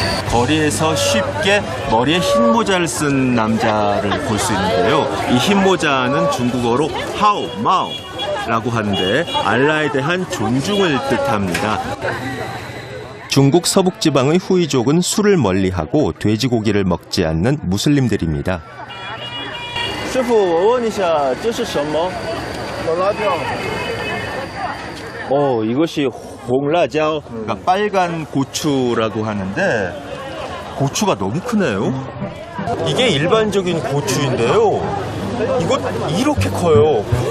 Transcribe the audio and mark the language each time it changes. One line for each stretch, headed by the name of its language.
Korean: 거리에서 쉽게 머리에 흰 모자를 쓴 남자를 볼 수 있는데요. 이 흰 모자는 중국어로 하오, 마오라고 하는데 알라에 대한 존중을 뜻합니다. 중국 서북지방의 후이족은 술을 멀리하고 돼지고기를 먹지 않는 무슬림들입니다.
Chinese: 师傅，我问一下，这是什么？
Korean: 이것이 홍라椒, 그러니까 빨간 고추라고 하는데 고추가 너무 크네요. 이게 일반적인 고추인데요. 이거 이렇게 커요.